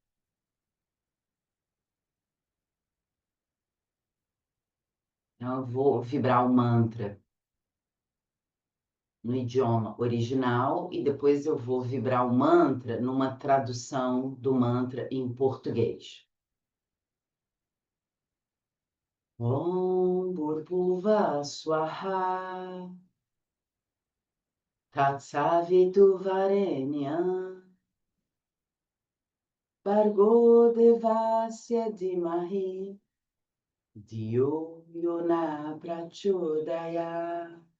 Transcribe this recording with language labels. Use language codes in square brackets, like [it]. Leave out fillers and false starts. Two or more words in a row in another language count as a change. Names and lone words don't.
[pt] Então, eu vou vibrar o mantra no idioma original e depois eu vou vibrar o mantra numa tradução do mantra em português. [sa] ॐ भूर्भुवः स्वः तत्सवितुर्वरेण्यं भर्गो देवस्य धीमहि धियो यो नः प्रचोदयात्.